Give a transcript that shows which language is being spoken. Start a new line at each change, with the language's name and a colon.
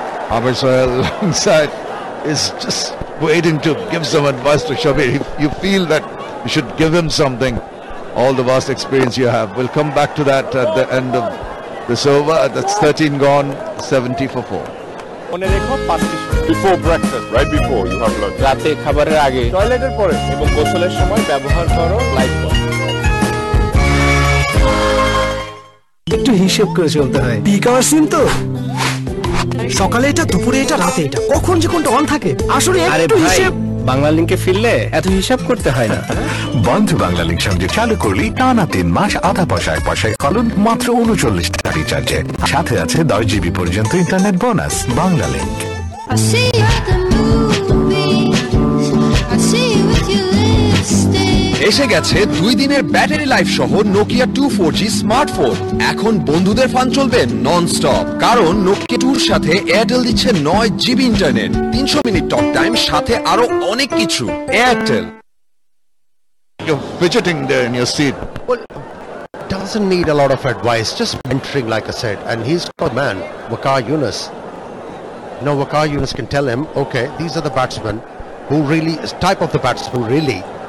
English: Amir Sohail alongside is just waiting to give some advice to Shabir. You feel that you should give him something. All the vast experience you have. We'll come back to that at the end of this over. That's 13 gone, 70 for 4.
Bangla: মনে রেখো 5টি
English: before breakfast, right before you have lunch,
Bangla: রাতে খাবারের আগে, টয়লেটের পরে এবং গোসলের সময় ব্যবহার করো লাইট বয়। একটু হিসেব করে চলতে হয়। পিক আওয়ার সিম তো, সকালে এটা, দুপুরে এটা, রাতে এটা, কখন যে কোনটা অন থাকে আসলে একটু হিসেব। বাংলা লিংকে ফিরলে এত হিসাব করতে হয় না। বন্ধু বাংলা লিংক সঙ্গে চালু করলি টানা 3 মাস আধা পয়সায় ফলন মাত্র 39 টাকা রিচার্জে। সাথে আছে 10 GB পর্যন্ত ইন্টারনেট বোনাস। বাংলা লিংক। এসে গেছে 2 দিনের ব্যাটারি লাইফ সহ নোকিয়া 24G স্মার্টফোন। এখন বন্ধুদের ফান চলবে নন স্টপ, কারণ নোকিয়া 2 এর সাথে এয়ারটেল দিচ্ছে 9 GB internet, 300 minute talk time, সাথে আরো অনেক কিছু। Airtel.
English: You're fidgeting there in your seat. Well, doesn't need a lot of advice, just mentoring like I said, and he's got a man, Waqar Yunus. You know, Waqar Yunus can tell him, okay, these are the batsmen who really is type of the batsman who really